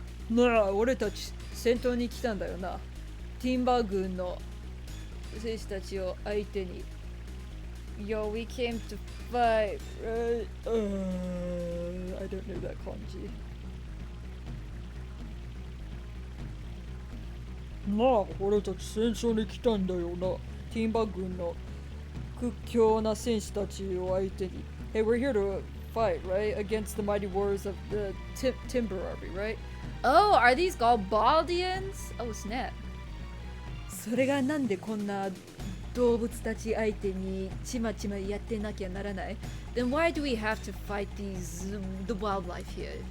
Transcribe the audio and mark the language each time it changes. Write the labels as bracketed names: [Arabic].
[Japanese] Na, 俺たち戦闘に来たんだよな。ティンバー軍の兵士たちを相手に。 [English] Yo, we came to fight, right? I don't know that kanji. [Japanese] まあ、俺たち戦争に来たんだよな。ティンバ軍の屈強な戦士たちを相手に。 [English] Hey, we're here to fight, right? Against the mighty warriors of the Timber Army, right? Oh, are these Galbaldians? Oh, snap. [Japanese] それがなんでこんな動物たち相手にちまちまやってなきゃならない [English] Then why do we have to fight the wildlife here?